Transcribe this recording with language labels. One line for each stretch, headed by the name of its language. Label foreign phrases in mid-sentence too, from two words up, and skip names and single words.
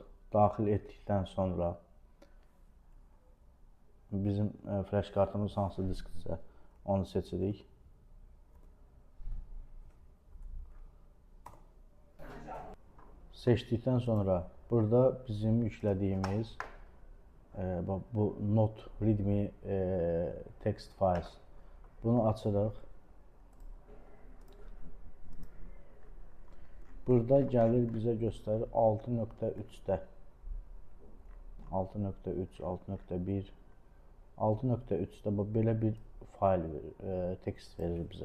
Azerbaijani: Daxil etdikdən sonra bizim flash kartımız hansı diskdirsə onu seçirik. Seçdikdən sonra burada bizim yüklədiyimiz bu
English: not readme text files.
Azerbaijani: Bunu açırıq. Burada gəlir bizə göstərir 6.3-də 6.3, 6.1 6.3-də belə bir fayl verir, tekst verir bizə.